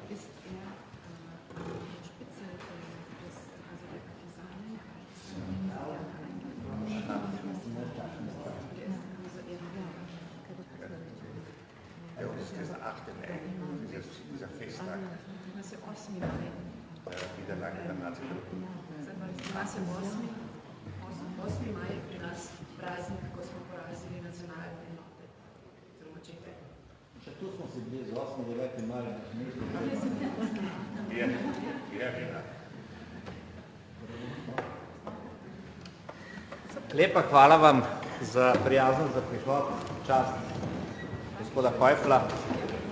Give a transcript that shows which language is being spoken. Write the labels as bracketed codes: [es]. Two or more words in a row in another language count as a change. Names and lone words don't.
[de] Ja, das ist der 8. Mai, dieser Festtag der Niederlage der Nazi-Truppen. [sl] 8. maj je pri nas praznik, ko smo porazili nacionalne enote, oziroma čete. Še tu smo si bili z 8. 9. maja. Lepa hvala vam za prijaznost, za prihod, čast gospoda Hojfla.